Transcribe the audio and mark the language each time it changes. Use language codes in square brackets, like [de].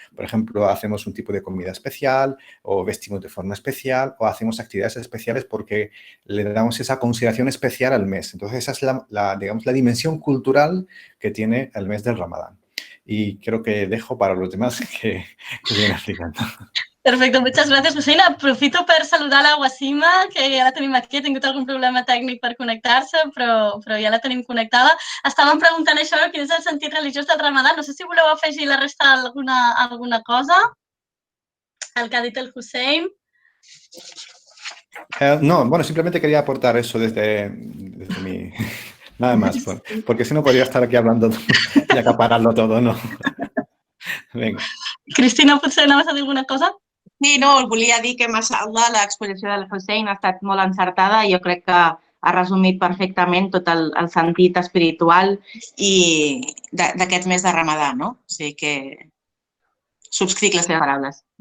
[es] Por ejemplo, hacemos un tipo de comida especial o vestimos de forma especial o hacemos actividades especiales porque le damos esa consideración especial al mes. Entonces, esa es digamos, la dimensión cultural que tiene el mes del Ramadán. Y creo que dejo para los demás que siguen explicando. [ca] Perfecte, moltes gràcies, Hussein. Aprofito per saludar la Wassima, que ja la tenim aquí. Ha tingut algun problema tècnic per connectar-se, però ja la tenim connectada. Estàvem preguntant això, quin és el sentit religiós del Ramadà. No sé si voleu afegir la resta alguna cosa al que ha dit el Hussein. [es] No, bueno, simplemente quería aportar eso desde mi... Nada más, porque si no podría estar aquí hablando y acapararlo todo, ¿no? Venga. [ca] Cristina, potser anaves a dir alguna cosa? Sí, no, volia dir que, mashallah, l'exposició del Hussein ha estat molt encertada i jo crec que ha resumit perfectament tot el sentit espiritual i d'aquest mes de Ramadà, no? O sigui que subscric les seves paraules.